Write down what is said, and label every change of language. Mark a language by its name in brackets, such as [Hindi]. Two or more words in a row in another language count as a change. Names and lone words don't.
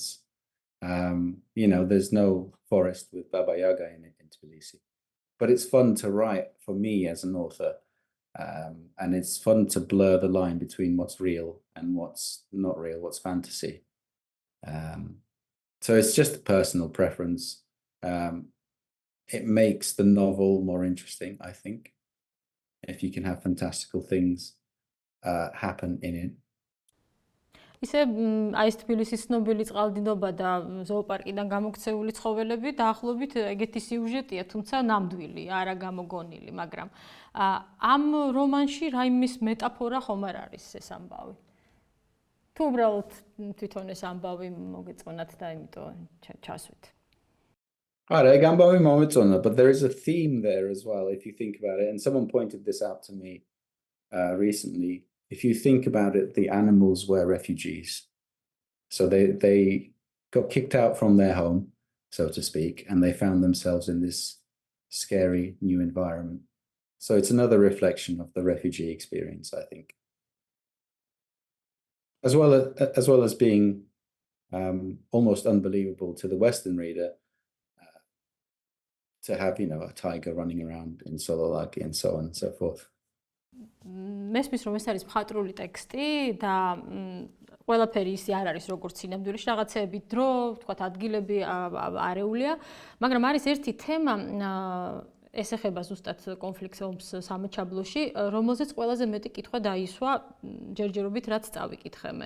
[English] There's no forest with Baba Yaga in it in Tbilisi, but it's fun to write for me as an author, and it's fun to blur the line between what's real and what's not real, what's fantasy. So it's just a personal preference. It makes the novel more interesting, I think, if you can have fantastical things happen in it. [Georgian] ისე აი ეს თბილისის ცნობილი წყალდიდობა და ზოოპარკიდან გამოქცეული ცხოველები დაახლოებით ეგეთი სიუჟეტია, თუმცა ნამდვილი, არა გამოგონილი, მაგრამ ამ რომანში რაიმის მეტაფორა ხომ არ არის ეს ამბავი? თუ უბრალოდ თვითონ ეს ამბავი მოგეწონათ და იმიტომ ჩასვით. [English] But there is a theme there as well, if you think about it. And someone pointed this out to me recently. If you think about it, the animals were refugees. So they got kicked out from their home, so to speak, and they found themselves in this scary new environment. So it's another reflection of the refugee experience, I think. As well as being almost unbelievable to the Western reader, to have, a tiger running around in Sololaki and so on and so forth. [Georgian] მესმის რომ ეს არის მხატვრული ტექსტი და ყველაფერი ისე არ არის როგორც სინამდვილეში, რაღაცეები დრო, ვთქვათ, ადგილები არეულია, მაგრამ არის ერთი თემა ეს ეხება ზუსტად კონფლიქტს ომს სამაჩაბლოში, რომელზეც ყველაზე მეტი კითხვა დაისვა ჯერჯერობით რაც წავიკითხე მე.